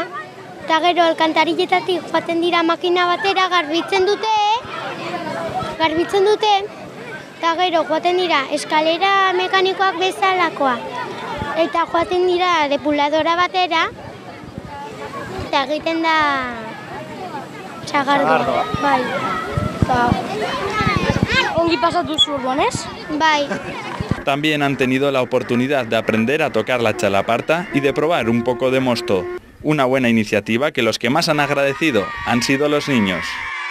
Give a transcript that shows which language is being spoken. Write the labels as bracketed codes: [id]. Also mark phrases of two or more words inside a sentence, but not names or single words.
[eu] Eta gero alkantarilletatik joaten dira makina batera, garbitzen dute, eta gero joaten dira eskalera mekanikoak bezalakoa. Eta joaten dira depuladora batera, eta egiten da sagardoa. Bai. Ongi pasatu zu orduan, ez? Bai. [es] También han tenido la oportunidad de aprender a tocar la chalaparta y de probar un poco de mosto. Una buena iniciativa que los que más han agradecido han sido los niños.